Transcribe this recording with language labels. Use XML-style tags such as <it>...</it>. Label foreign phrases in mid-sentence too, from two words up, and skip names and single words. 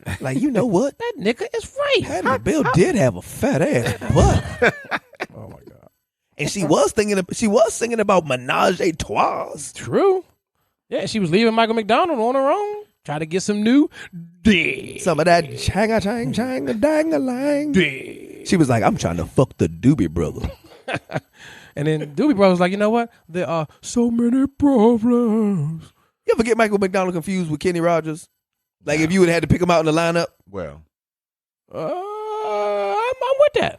<en>Like, you know what? That nigga is right. Patti LaBelle did have a fat ass butt. Oh my God. And she was singing about</en> <fr>menage a trois.</fr> <en>True. Yeah, she was leaving Michael McDonald on her own. Try to get some new dick. Some of that chang-a-chang-chang-a-dang-a-lang. She was like, I'm trying to fuck the Doobie Brother. And then Doobie Brother was like, you know what? There are so many problems. You ever get Michael McDonald confused with Kenny Rogers? Like if you would have had to pick him out in the lineup? Well. I'm with that.</en>